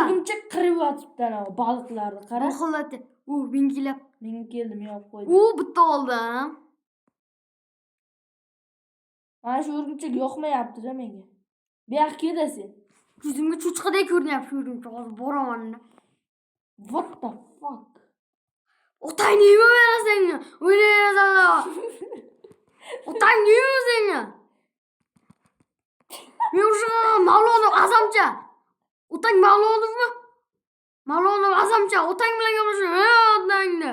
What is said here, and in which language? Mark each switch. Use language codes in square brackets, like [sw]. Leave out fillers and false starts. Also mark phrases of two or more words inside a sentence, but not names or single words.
[uz] O'rgimchak qirib yotibdi ana baliqlarni qara. Oxirlati. Mingilab. Men keldim, yopib qo'ydim. Bitta oldim. Mana shu o'rgimchak yoqmayapti-da menga. Bu yoqqa kelasan. Ko'zimga cho'chqadek ko'rinyapti o'rgimchak. Hozir boraman. [en] What the fuck? [uz] Otangni yeyverasan. O'ynaysan. Otangni yeyverasan. Men o'sha Mavlonov azamcha. Otang Mavlonovmi? Mavlonov azamcha. Otang bilan gaplashib, otangni.